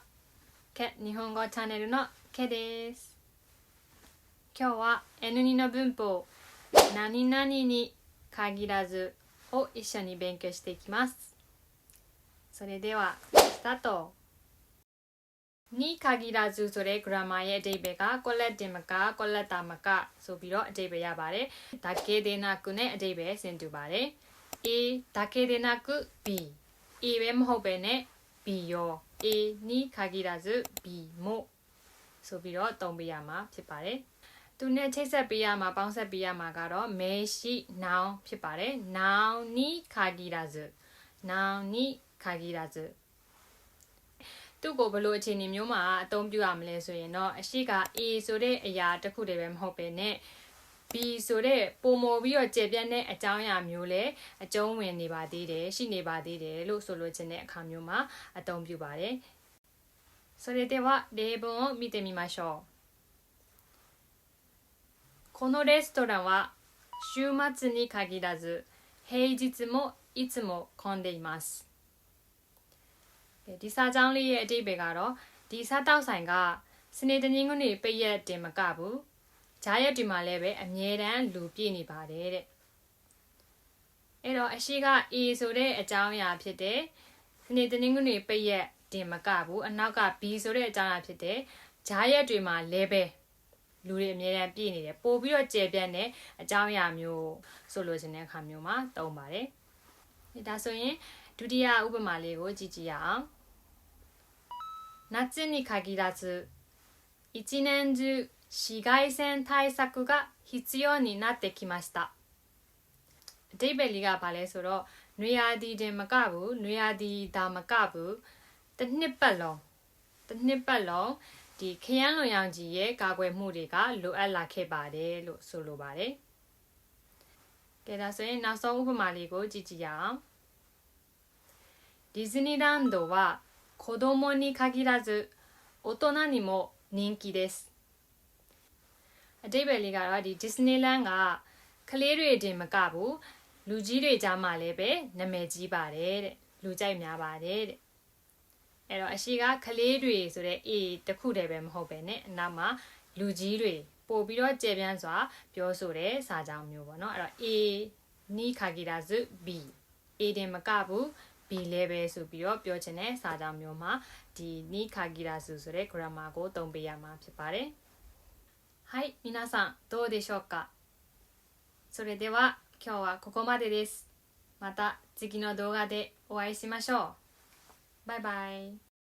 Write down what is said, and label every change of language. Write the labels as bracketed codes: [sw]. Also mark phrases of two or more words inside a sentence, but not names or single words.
[ja] 日本語チャンネルのケです。今日は N2 の文法何々に限らずを一緒に勉強していきます。それではスタート。に限らずそれグラマー [my] ရဲ့အဓိပ္ပာယ်ကကိုလက်တင်မကကိုလက်တာမကဆိုပြီးတော့အဓိပ္ပာယ်ရပါတယ်။ဒါ [ja] けでなく [my] နဲ့အဓိပ္ပာယ်ဆင်တူပါတယ်။ [ja] A だけでな [my] く B A ပဲမဟုတ်ပဲနဲ့ B ရော [ja] A に限らず B も [my] ဆိုပြီးတော့သုံးပေးရမှာဖြစ်ပါတယ်။သူနဲ့ချိတ်ဆက်ပေးရ မှာပေါင်းဆက်ပေးရမှာကတော့名詞 noun ဖြစ်ပါတယ်။ [ja] noun に限らず noun に限らず [my] သူ့ကိုဘယ်လိုအခြေအနေမျိုးမှာအသုံးပြုရမလဲဆိုရင်တော့အရှိက A ဆိုတဲ့အရာတစ်ခုတည်းပဲမဟုတ်ပဲနဲ့ B ဆိုတဲ့ပုံမော်ပြီးတော့ကျေပြန့်တဲ့အကြောင်းအရာမျိုးလည်းအကျုံးဝင်နေပါသေးတယ်ရှိနေပါသေးတယ်လို့ဆိုလိုချင်တဲ့အခါမျိုးမှာအသုံးပြုပါတယ် [ja] それでは例文を見てみましょうこのレストランは週末に限らず平日もいつも混んでいます [my] ဒီစာကြောင်းလေးရဲ့အဓိပ္ပာယ်ကတော့ဒီစားတောက် ဆိုင်ကစနေတနင်္ဂနွေပိတ်ရက်တင်မကဘူးဂျားရက်ဒီမှာလည်းပဲအမြဲတမ်းလူပြည့်နေပါတယ်တဲ့အဲ့တော့အရှိက A ဆိုတဲ့အကြောင်းအရာဖြစ်တဲ့စနေတနင်္ဂနွေပိတ်ရက်တင်မကဘူးအနောက်က B ဆိုတဲ့အကြောင်းအရာဖြစ်တဲ့ဂျားရက်တွေမှာလည်းပဲလူတွေအမြဲတမ်းပြည့်နေတယ်ပို့ပြီးတော့ကျေပြန့်တဲ့အကြောင်းအရာမျိုးဆိုလိုချင်တဲ့အခါမျိုးမှာသုံးပါတယ်ဒါဆိုရင်ဒုတိယဥပမာလေးကိုကြည့်ကြည့်ရအောင် [ja] 夏に限らず一年中紫外線対策が必要になってきました [my] အဓိပ္ပာယ်လေးကဘာလဲဆိုတော့နွေရာသီတင်မကဘူးနွေရာသီဒါမကဘူးတစ်နှစ်ပတ်လုံးဒီခရမ်းလွန်ရောင်ကြီးရဲ့ကာကွယ်မှုတွေကလိုအပ်လာခဲ့ပါတယ်လို့ဆိုလိုပါတယ်ကဲဒါဆိုရင်နောက်ဆုံးဥပမာလေးကိုကြည့်ကြည့်ရအောင် [ja] ディズニーランドは子供に限らず大人にも人気です [my] အဓိပ္ပာယ်လေးကတော့ဒီ Disneyland ကကလေးတွေတင်မကဘူးလူကြီးတွေကြား မှာလည်းပဲနာမည်ကြီးပါတယ်တဲ့လူကြိုက်များပါတယ်တဲ့အဲ့တော့အရှိကကလေးတွေဆိုတဲ့ A တခုတည်း ပဲမဟုတ်ပဲနဲ့အနောက်မှာလူကြီးတွေပို့ပြီးတော့ကျေပြန့်စွာပြောဆိုတဲ့စာကြောင်းမျိုးပေါ့နော်အဲ့တော့ [ja] A に限らず B [my] A တင်မကဘူးB လည်းပဲဆိုပြီးတော့ပြောချင်တဲ့စာကြောင်းမျိုးမှာဒီ [ja] に限らず [my] ဆိုတဲ့ grammar ကိုသုံးပေးရမှာဖြစ်ပါတယ် [ja] はい皆さんどうでしょうかそれでは今日はここまでですまた次の動画でお会いしましょうバイバイ